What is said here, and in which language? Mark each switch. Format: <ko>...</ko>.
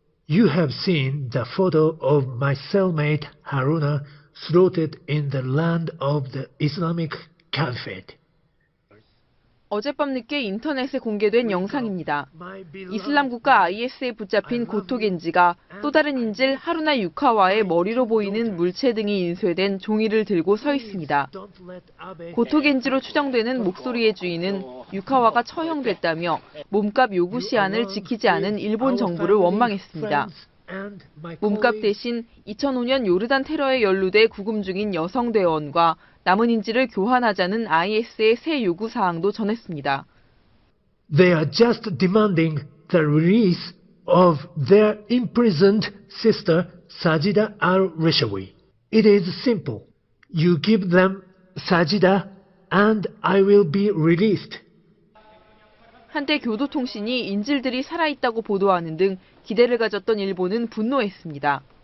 <en>You have seen the photo of my cellmate Haruna slaughtered in the land of the Islamic Caliphate.</en> <ko>어젯밤 늦게 인터넷에 공개된 영상입니다. 이슬람 국가 IS에 붙잡힌 고토 겐지가 또 다른 인질 하루나 유카와의 머리로 보이는 물체 등이 인쇄된 종이를 들고 서 있습니다. 고토 겐지로 추정되는 목소리의 주인은 유카와가 처형됐다며 몸값 요구 시한을 지키지 않은 일본 정부를 원망했습니다. 몸값 대신 2005년 요르단 테러에 연루돼 구금 중인 여성 대원과 남은 인질을 교환하자는 IS의 새 요구 사항도 전했습니다.</ko> <en>They are just demanding the release of their imprisoned sister Sajida al-Rishawi. It is simple. You give them Sajida and I will be released.</en> <ko>한때 교도통신이 인질들이 살아있다고 보도하는 등 기대를 가졌던 일본은 분노했습니다.</ko>